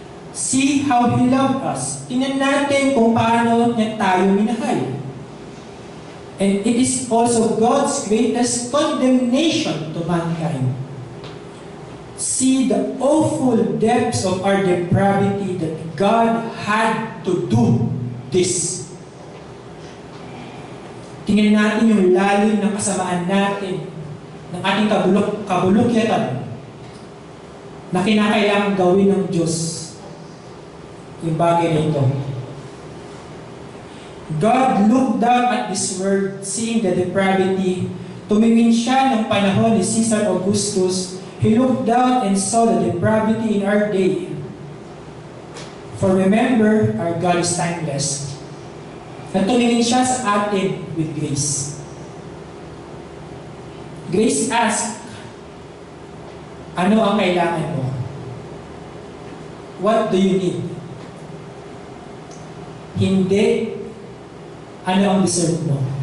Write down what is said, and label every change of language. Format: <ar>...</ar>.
<en>See how He loved us.</en> <tl>Tingnan natin kung paano niya tayo minahal.</tl> <en>And it is also God's greatest condemnation to mankind. See the awful depths of our depravity that God had to do this.</en> <tl>Tingnan natin yung lalim ng kasamaan natin, ng ating kabulukyatan na kinakailangan gawin ng Diyos yung bagay na ito.</tl> <en>God looked down at this world, seeing the depravity.</en> <tl>Tumingin siya ng panahon ni Caesar Augustus.</tl> <en>He looked down and saw the depravity in our day. For remember, our God is timeless.</en> <tl>At tumingin siya sa atin</tl> <en>with grace. Grace asks,</en> <tl>ano ang kailangan mo?</tl> <en>What do you need?</en> <tl>Hindi, ano ang deserve mo?</tl>